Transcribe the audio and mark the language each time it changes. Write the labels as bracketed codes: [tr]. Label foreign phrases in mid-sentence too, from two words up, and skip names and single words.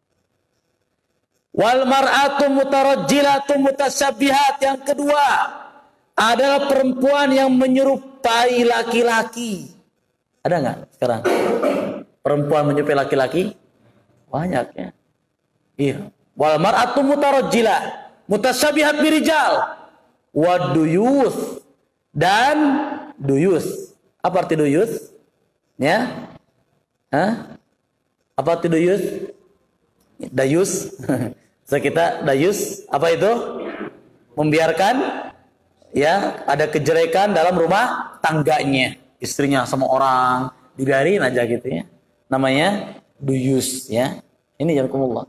[ar] والمرأة المترجلة المتشبهة, [id] yang kedua adalah perempuan yang menyerupai laki-laki. Ada nggak sekarang perempuan menyerupai laki-laki? Banyak ya. Iya. [ar] والمرأة المترجلة المتشبهة بالرجال والديوث, [id] dan duyus. Apa arti duyus? Ya? Hah? Apa arti duyus? Dayus. So kita dayus, apa itu? Membiarkan ya ada kejelekan dalam rumah tangganya, istrinya sama orang dibiarin aja gitu ya. Namanya duyus ya. Ini jazakumullah.